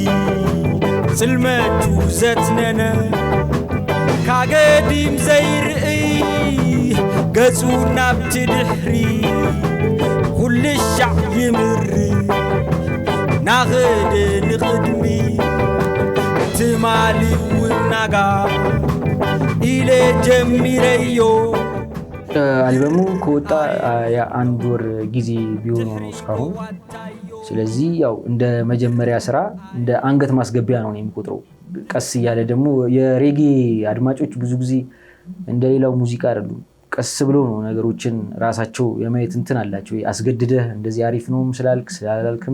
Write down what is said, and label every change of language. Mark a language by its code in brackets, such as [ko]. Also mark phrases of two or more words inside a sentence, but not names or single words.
[ti] ጽልመቱ ዘትነነ ካገዲም ዘይርኢ ገጹ ናብቲ ድሕሪ ኩልሻዕ ይምሪ ናኽድ ንኽድሚ ትማሊ ውናጋ ኢለ ጀሚረዮ [am] አልበሙ ከወጣ የአንድ ወር ጊዜ ቢሆነው ነው እስካሁን። ስለዚህ ያው እንደ መጀመሪያ ስራ እንደ አንገት ማስገቢያ ነው የሚቆጥረው። ቀስ እያለ ደግሞ የሬጌ አድማጮች ብዙ ጊዜ እንደሌላው ሙዚቃ አይደሉም። ቀስ ብሎ ነው ነገሮችን ራሳቸው የማየት እንትን አላቸው። አስገድደህ እንደዚህ አሪፍ ነው ስላልክ ስላላልክም